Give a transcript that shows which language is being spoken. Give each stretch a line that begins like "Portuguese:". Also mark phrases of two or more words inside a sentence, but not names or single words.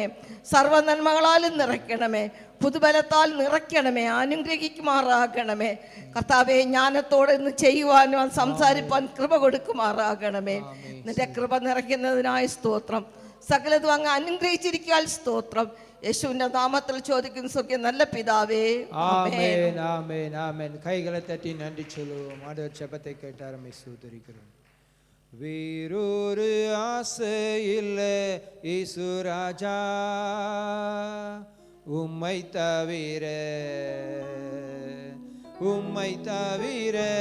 Malayalam: സർവ്വ നന്മകളാലും നിറയ്ക്കണമേ. പുതുബലത്താൽ നിറയ്ക്കണമേ. അനുഗ്രഹിക്കുമാറാകണമേ. കർത്താവെ, ജ്ഞാനത്തോടെ ഇന്ന് ചെയ്യുവാനും സംസാരിപ്പാൻ കൃപ കൊടുക്കുമാറാകണമേ. നിന്റെ കൃപ നിറയ്ക്കുന്നതിനായ സ്തോത്രം. സകലതും അങ്ങ് അനുഗ്രഹിച്ചിരിക്കാൻ സ്തോത്രം. യേശുവിന്റെ നാമത്തിൽ ചോദിക്കുന്ന സ്വർഗ്ഗീയ നല്ല പിതാവേ,
Tamil: ஆமென் ஆமென் ஆமென். கைகளை தட்டி நன்றி சொல்லுவோம். ஆண்டவர் ஜெபத்தை கேட்டார், நம்மை ஸ்தோத்திரிக்கிறோம். வேறொரு ஆசை இல்லை இயேசு ராஜா, உம்மை தவிர உம்மை தவிர